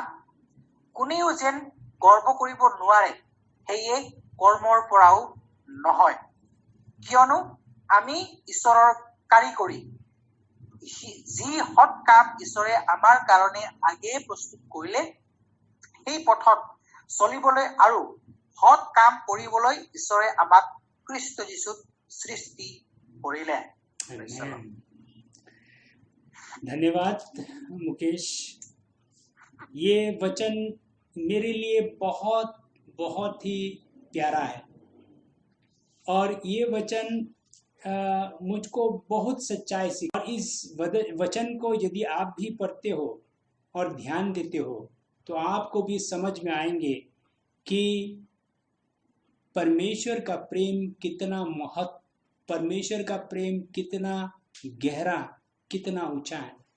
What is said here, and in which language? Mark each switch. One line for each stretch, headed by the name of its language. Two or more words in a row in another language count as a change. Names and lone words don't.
Assamese: কোনেও যেন গৰ্ব কৰিব নোৱাৰে, সেয়ে কৰ্মৰ পৰাও নহয়, কিয়নো আমি ঈশ্বৰৰ কাৰিকৰী। যি সৎ কাম ঈশ্বৰে আমাৰ কাৰণে আগেয়ে প্ৰস্তুত কৰিলে, সেই পথত চলিবলৈ আৰু সৎ কাম কৰিবলৈ ঈশ্বৰে আমাক খ্ৰীষ্ট যীশুত সৃষ্টি কৰিলে।
Hindi: धन्यवाद मुकेश। ये वचन मेरे लिए बहुत बहुत ही प्यारा है और ये वचन मुझको बहुत सच्चाई से, और इस वचन को यदि आप भी पढ़ते हो और ध्यान देते हो तो आपको भी समझ में आएंगे कि परमेश्वर का प्रेम कितना परमेश्वर का प्रेम कितना गहरा, कितना ऊंचा है।